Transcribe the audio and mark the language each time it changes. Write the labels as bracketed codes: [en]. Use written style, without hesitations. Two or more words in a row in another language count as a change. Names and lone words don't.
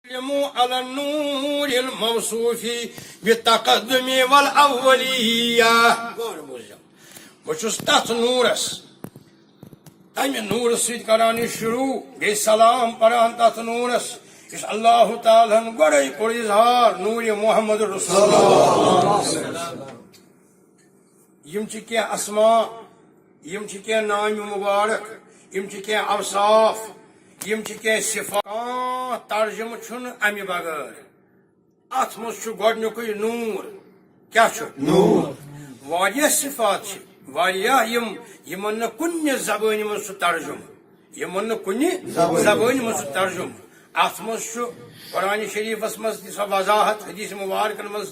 [ar] على النور الموصوف بالتقدم والأولية [ks] بچس تات نورس تمہ نور ست کران شروع بی سلام پران تات نورس اس اللہ تعالیٰ گوڑے کوڑ اظہار نور محمد رسول اللہ یم چھ کیا اسماء یم چھ کیا نام مبارک یم چھ کیا اوصاف یم چھ کیا صفات ترجمہ چھن امی بغیر ات مز چھ گۄڈنیُکُے نور کیا چھ نور واریاہ صفات چھ واریاہ یمن نہ کُنہِ زبٲنۍ منٛز سُہ ترجمہ یمن نہ کُنہِ زبٲنۍ منٛز سُہ ترجمہ ات مز چھ قرآن شریفس مز تہِ سۄ وضاحت حدیث مبارکن مز